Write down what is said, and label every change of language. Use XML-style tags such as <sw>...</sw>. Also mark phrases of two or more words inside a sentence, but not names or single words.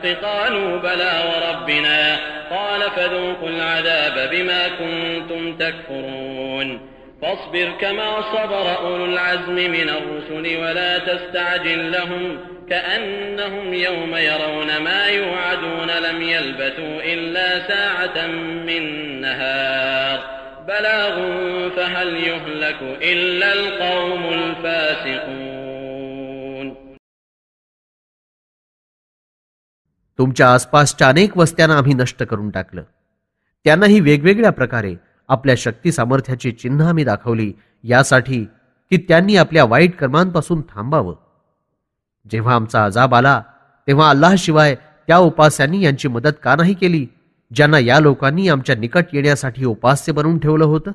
<ar>قالوا بلى وربنا قال فذوقوا العذاب بما كنتم تكفرون فاصبر كما صبر أولو العزم من الرسل ولا تستعجل لهم كأنهم يوم يرون ما يوعدون لم يلبثوا إلا ساعة من نهار بلاغ فهل يهلك إلا القوم الفاسقون.</ar> <mr>तुमच्या आसपासच्या अनेक वस्त्यांना आम्ही नष्ट करून टाकलं. त्यांनाही वेगवेगळ्या प्रकारे आपल्या शक्ती सामर्थ्याची चिन्ह आम्ही दाखवली यासाठी की त्यांनी आपल्या वाईट कर्मांपासून थांबावं. जेव्हा आमचा अजाब आला तेव्हा अल्लाहशिवाय त्या उपास्यांनी यांची मदत का नाही केली ज्यांना या लोकांनी आमच्या निकट येण्यासाठी उपास्य बनवून ठेवलं होतं.</mr>